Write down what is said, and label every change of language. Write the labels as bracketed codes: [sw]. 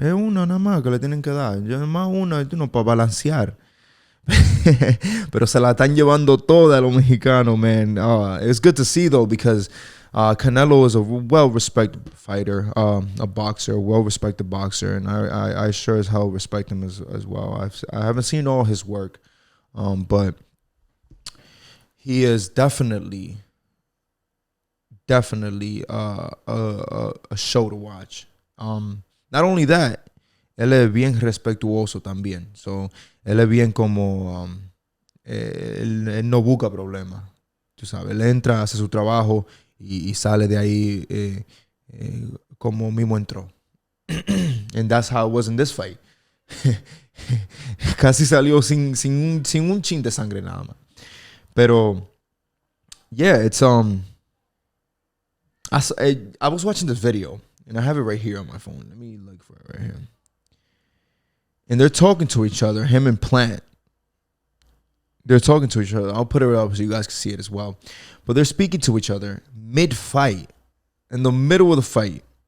[es] Es una nada más que le tienen que dar. Ya nada más una para balancear. Pero se la están llevando toda a los mexicanos, man. [en] It's good to see though because Canelo is a well-respected fighter, a boxer, a well-respected boxer, and I sure as hell respect him as well. I haven't seen all his work, but he is definitely a show to watch. Not only that, [es] él es bien respetuoso también. [en] So, [es] él es bien como él no busca problemas. Tú sabes, él entra, hace su trabajo y sale de ahí como mismo entró. [en] And that's how it was in this fight. [es] Casi salió sin un chin de sangre nada más. Pero [en] yeah, it's I was watching this video and I have it right here on my phone. Let me look for it right here. And they're talking to each other, him and Plant. They're talking to each other. I'll put it up so you guys can see it as well. But they're speaking to each other mid-fight, in the middle of the fight.